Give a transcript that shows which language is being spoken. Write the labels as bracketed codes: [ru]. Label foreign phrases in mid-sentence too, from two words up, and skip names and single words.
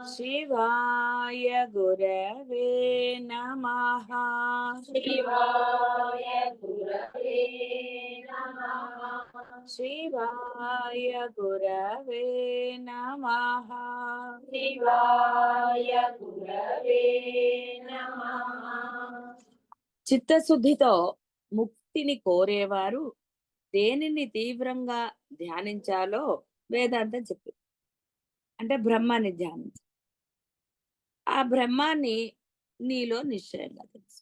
[sa] शिवाय गुरवे नमः। शिवाय गुरवे नमः। शिवाय गुरवे नमः। शिवाय गुरवे नमः। [te] చిత్తశుద్ధితో ముక్తిని కోరేవారు దేనిని తీవ్రంగా ధ్యానించాలో వేదాంతం చెప్పింది. అంటే బ్రహ్మాన్ని ధ్యానించు. ఆ బ్రహ్మాన్ని నీలో నిశ్చయంగా తెలుసు.